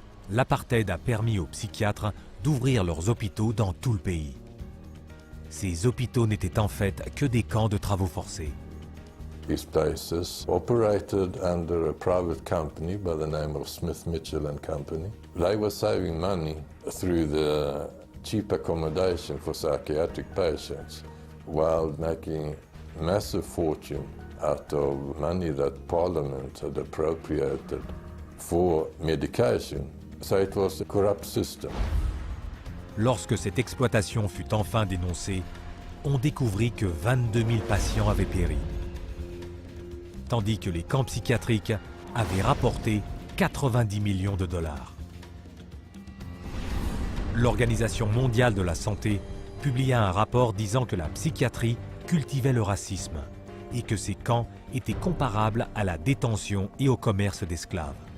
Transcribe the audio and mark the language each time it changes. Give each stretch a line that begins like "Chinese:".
French: L'apartheid a permis aux psychiatres d'ouvrir leurs hôpitaux dans tout le pays. Ces hôpitaux n'étaient en fait que des camps de travaux forcés.
English: These places operated under a private company by the name of Smith, Mitchell and Company. They were saving money through the cheap accommodation for psychiatric patients while making massive fortune out of money that Parliament had appropriated for medication. So it was a corrupt system.
French: Lorsque cette exploitation fut enfin dénoncée, on découvrit que 22 000 patients avaient péri, tandis que les camps psychiatriques avaient rapporté 90 millions de dollars. L'Organisation mondiale de la santé publia un rapport disant que la psychiatrie cultivait le racisme et que ces camps étaient comparables à la détention et au commerce d'esclaves.